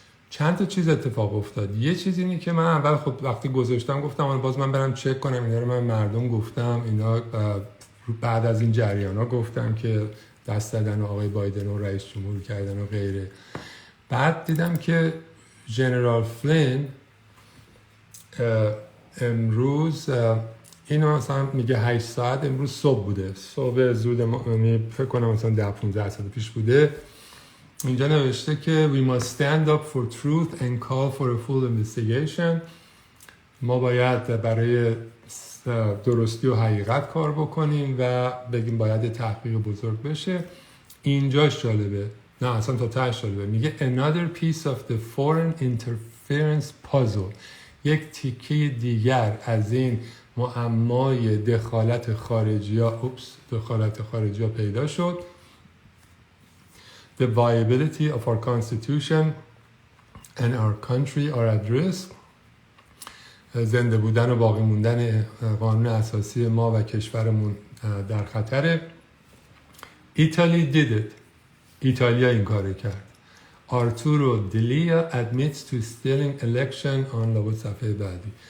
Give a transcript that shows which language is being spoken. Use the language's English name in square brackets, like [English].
[Persian] چند تا چیز اتفاق افتاد. یه چیز اینه که من اول خب وقتی گذاشتم گفتم حالا باز من برم چک کنم اینا رو، من مردم گفتم اینا بعد از این جریانا گفتم که دست دادن آقای بایدن و رئیس جمهور کردن و غیره. بعد دیدم که ژنرال فلین امروز اینو مثلا میگه 8 ساعت امروز صبح بوده، صبح زود، یعنی فکر کنم مثلا 10-15 ساعت پیش بوده. اینجا نوشته که [English] we must stand up for truth and call for a full investigation. [Persian] ما باید برای درستی و حقیقت کار بکنیم و بگیم باید تحقیق بزرگ بشه. اینجاش جالبه، نه اصلا تا تهش جالبه، میگه [English] another piece of the foreign interference puzzle. [Persian] یک تیکه دیگر از این معمای دخالت خارجی ها پیدا شد. [English] The viability of our constitution and our country are at risk. [Persian] زنده بودن و باقی موندن قانون اساسی ما و کشورمون در خطره. [English] Italy did it. [Persian] ایتالیا این کار کرد. [English] Arturo Delia admits to stealing election on [Persian] لابد صفحه بعدی.